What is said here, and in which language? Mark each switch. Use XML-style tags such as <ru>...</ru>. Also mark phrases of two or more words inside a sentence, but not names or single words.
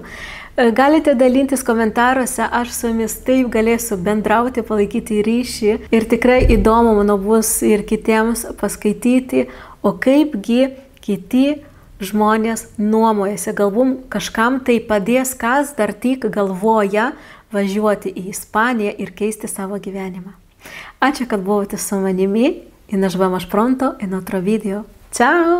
<lt>Galite dalintis komentaruose, aš su jumis taip galėsiu bendrauti, palaikyti ryšį ir tikrai įdomu, manau, bus ir kitiems paskaityti, o kaipgi kiti žmonės nuomojasi. Galbūt kažkam tai padės, kas dar tik galvoja važiuoti į Ispaniją ir keisti savo gyvenimą. Ačiū, kad buvote su manimi</lt> <es>y nos vemos pronto en otro vídeo. ¡Chao!</es>